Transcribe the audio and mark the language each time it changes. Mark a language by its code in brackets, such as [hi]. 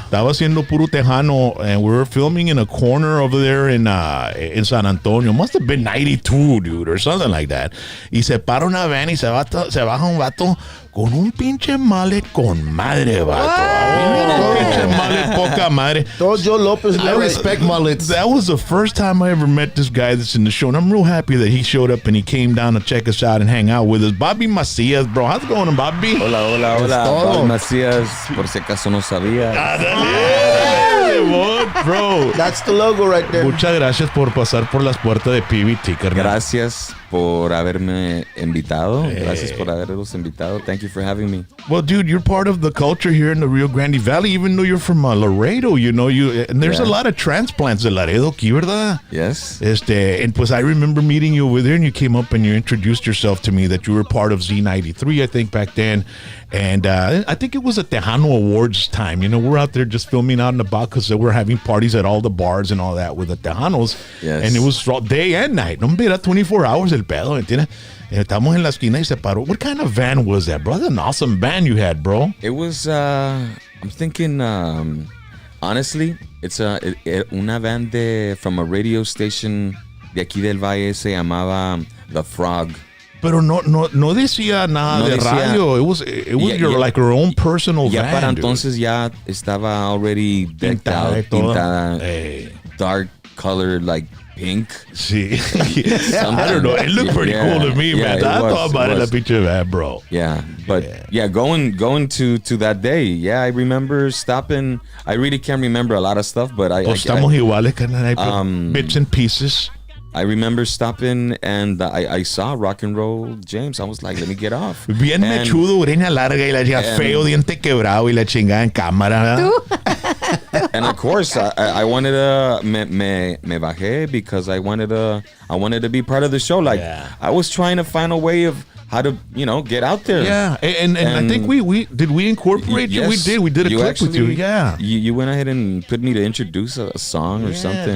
[es] Estaba haciendo puro tejano, [en] and we were filming in a corner over there in San Antonio. Must have been 92, dude, or something like that. [es] Y se para una van y se baja un vato con un pinche mallet con madre, vato. Un pinche mallet poca madre. [en] Joe Lopez, I respect mullets. That was the first time I ever met this guy that's in the show, and I'm real happy that he showed up and he came down to check us out and hang out with us. Bobby Macias, bro. How's it going, Bobby? [es] Hola. Bobby Macias, por si acaso no sabía. [en] up, bro? That's the logo right there. [es] Muchas gracias por pasar por las puertas de PBT, carnal. Gracias por haberme invitado. Gracias por haberlos invitado. [en] Thank you for having me. Well, dude, you're part of the culture here in the Rio Grande Valley, even though you're from Laredo, you know, and there's a lot of transplants [es] de Laredo aquí, ¿verdad? [en] Yes. And pues I remember meeting you over there, and you came up and you introduced yourself to me that you were part of Z93, I think, back then. And I think it was a Tejano Awards time. You know, we're out there just filming out in the back because we're having parties at all the bars and all that with the Tejanos. Yes. And it was day and night. [es] No, era [en] 24 hours [es] el pedo, ¿entiendes? Estamos en la esquina y se paró. [en] What kind of van was that, bro? That's an awesome van you had, bro. It was, I'm thinking, honestly, it's una van from a radio station [es] de aquí del Valle, se llamaba [en] The Frog. [es] Pero no decía nada de radio. [en] It was like your own personal van. [es] Ya para entonces ya estaba [en] already decked out, pintada, dark colored, like pink. [es] Sí. [en] I don't know. It looked pretty cool to me, man. I thought about it, a picture of that, bro. Yeah, but going to that day. Yeah, I remember stopping. I really can't remember a lot of stuff, but [es] Estamos iguales, carnal. [en] Bits and pieces. I remember stopping and I saw Rock and Roll James. I was like, let me get off. [es] Bien mechudo, greña larga y la chica feo, diente quebrado y la chingada en cámara. [en] And of course, I wanted to me bajé because I wanted to be part of the show. Like I was trying to find a way of how to, get out there. Yeah, and I think we incorporate you? Yes, We did a clip with you. Yeah. You went ahead and put me to introduce a song or something.